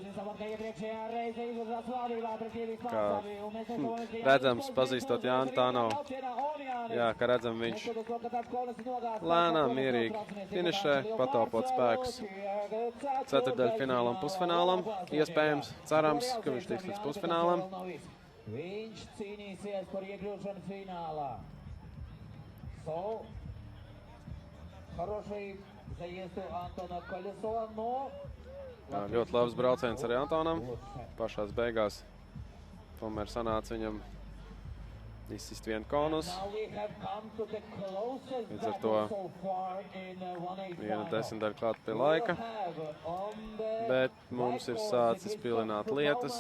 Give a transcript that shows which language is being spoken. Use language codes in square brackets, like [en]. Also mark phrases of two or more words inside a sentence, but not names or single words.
[lv] Kā redzams, pazīstot Jānu Tānovu, kā redzam, viņš lēnām, mierīgi finišē, pataupot spēkus ceturtdaļfinālam, pusfinālam. Iespējams, cerams, ka viņš tiks līdz pusfinālam. Viņš cīnīsies par iekļūšanu finālā. [ru] Хороший заезд у Антона Колесова, но... [lv] Ļoti labs brauciens arī Antonam. Pašās beigās tomēr sanāca viņam izsist vienu konus. Līdz ar to viena desmitaļa klāt pie laika. Bet mums ir sācis pilināt lietas.